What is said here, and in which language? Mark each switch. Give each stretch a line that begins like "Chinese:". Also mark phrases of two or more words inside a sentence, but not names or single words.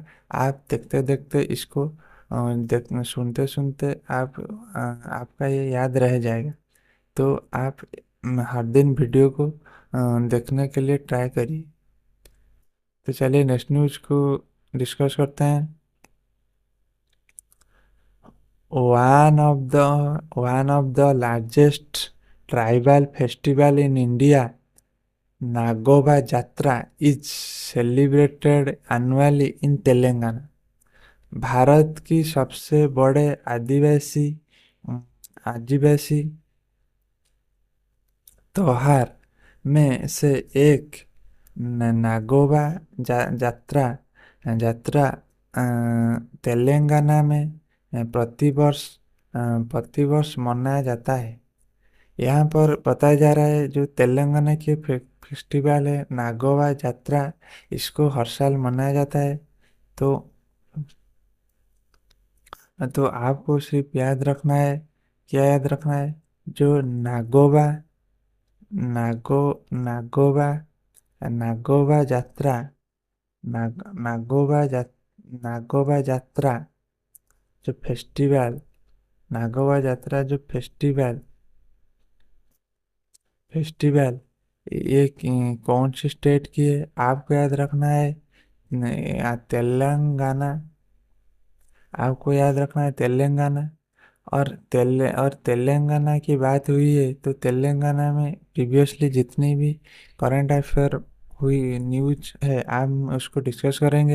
Hindi: आप देखते देखते इसको सुनते सुनते आपका ये याद रह जाएगा। तो आप हर दिन वीडियो को देखने के लिए ट्राई करिए। तो चलिए
English: next news
Hindi: को डिस्कस करते हैं।
English: One of the largest tribal festival in India, Nagoba Jatra, is celebrated annually in Telangana.
Hindi: भारत की सबसे बड़े आदिवासी आदिवासी त्योहार में से एक नागोबा जात्रा जात्रा तेलंगाना में प्रतिवर्ष प्रतिवर्ष मनाया जाता है। यहाँ पर बताया जा रहा है जो तेलंगाना के फेस्टिवल है नागोबा जात्रा, इसको हर साल मनाया जाता है। तो आपको सिर्फ याद रखना है, क्या याद रखना है, जो नागोबा नागो नागोबा नागोबा जात्रा नाग नागोबा जा नागोबा जात्रा जो फेस्टिवल नागोबा जात्रा जो फेस्टिवल फेस्टिवल ये कौन सी स्टेट की है आपको याद रखना है। तेलंगाना, आपको याद रखना है तेलंगाना। और तेलंगाना की बात हुई है तो तेलंगाना में प्रीवियसली जितनी भी
English: current affair
Hindi: हुई न्यूज है हम उसको डिस्कस करेंगे।